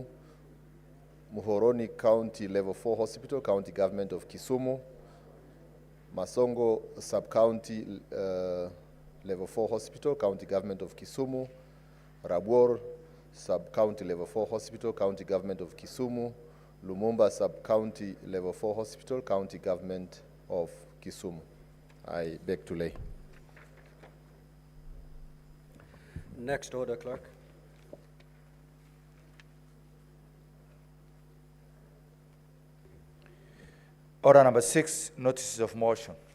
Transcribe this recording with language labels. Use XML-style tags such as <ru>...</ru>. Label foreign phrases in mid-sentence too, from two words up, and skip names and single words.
<en>Muhoroni County Level 4 Hospital, County Government of Kisumu. Masongo Sub-County Level 4 Hospital, County Government of Kisumu. Rabwor Sub-County Level 4 Hospital, County Government of Kisumu. Lumumba Sub-County Level 4 Hospital, County Government of Kisumu. I beg to lay. Next order, Clerk. Order number 6, notices of motion.</en>